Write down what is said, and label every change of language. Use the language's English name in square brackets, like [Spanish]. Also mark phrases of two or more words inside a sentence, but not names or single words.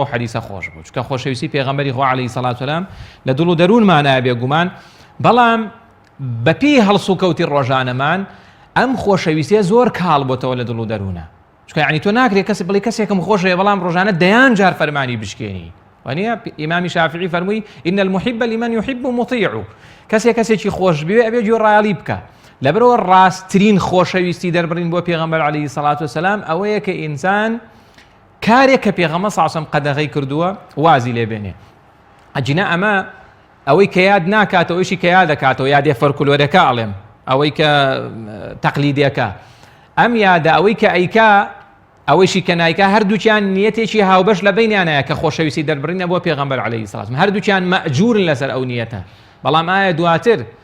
[Central Kurdish] حەدیثە خۆش بوو چونکە خۆشەویستی پێغەمبەری خوا [Arabic] عەلەیهی سەڵات وسەلام [Central Kurdish] لە دڵ و دەروونمان نابێ گومان بەڵام بەپێی هەڵسو کەوتی ڕۆژانەمان ئەم خۆشەویستیە زۆر کاڵ بۆتەوە لە دڵ و دەروونە چونکە یعنی تۆ ناکرێت کەس بڵێ کەسێکم خۆشەوێ بەڵام ڕۆژانە دەیان جار فەرمانی بشکێنی وانە ئیمامی شافعی فەرمووی [Arabic] إن المحب لمن يحب مطيع [Central Kurdish] کەسێکی خۆش بوێ ئەبێ گوێڕایەڵی بکە لەبەرەوە ڕاستترین خۆشەویستی دەربڕین بۆ پێغەمبەر [Arabic] عەلەیهی سەڵات وسەلام [Central Kurdish] ئەوەیە کە ئینسان کارێک کە پێغەمبەر [Arabic] صلی الله عەلەیهی وسەلەم [Central Kurdish] قەدەغەی کردووە وازی لێ بێنێ ئەجینا ئەمە ئەوەی کە یاد ناکاتەوەیشی کە یاد دەکاتەوە یادێ فەرکولۆرەکە ئەڵێم ئەوەی کە تەقلیدیەکە ئەم یادە ئەوەی کە ئەیکا ئەوەیشی کە نایکا هەردووچیان نیەتێکی هاوبەش لە بینیانەیە کە خۆشەویستی دەربڕینە بۆ پێغەمبەر [Arabic] عەلەیهی سەڵات وسەلام [Central Kurdish] هەردووچیان مەئجورن لەسەر ئەو نیەتە بەڵام ئایا دواتر